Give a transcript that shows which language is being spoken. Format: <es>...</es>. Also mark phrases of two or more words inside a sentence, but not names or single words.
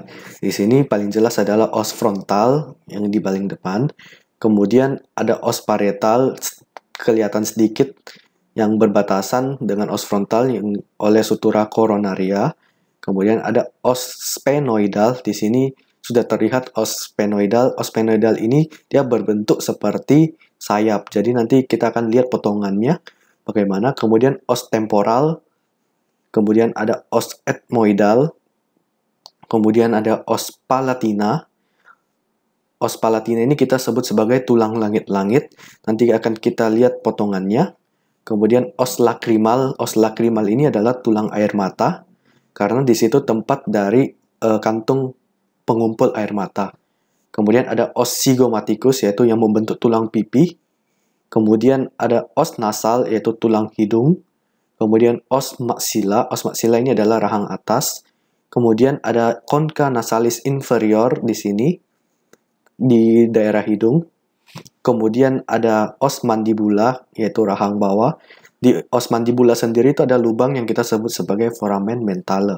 <id>Di sini paling jelas adalah os frontal yang di paling depan. Kemudian ada os parietal kelihatan sedikit yang berbatasan dengan os frontal yang oleh sutura coronaria. Kemudian ada os sphenoidal. Di sini sudah terlihat os sphenoidal. Os sphenoidal ini dia berbentuk seperti sayap. Jadi nanti kita akan lihat potongannya bagaimana. Kemudian os temporal. Kemudian ada os ethmoidal. Kemudian ada os palatina. Os palatina ini kita sebut sebagai tulang langit-langit. Nanti akan kita lihat potongannya. Kemudian os lacrimal. Os lacrimal ini adalah tulang air mata, karena di situ tempat dari kantung pengumpul air mata. Kemudian ada os zygomaticus yaitu yang membentuk tulang pipi. Kemudian ada os nasal yaitu tulang hidung. Kemudian os maxilla. Os maxilla ini adalah rahang atas. Kemudian ada concha nasalis inferior di sini di daerah hidung. Kemudian ada os mandibula yaitu rahang bawah. Di os mandibula sendiri itu ada lubang yang kita sebut sebagai foramen mentale.</id>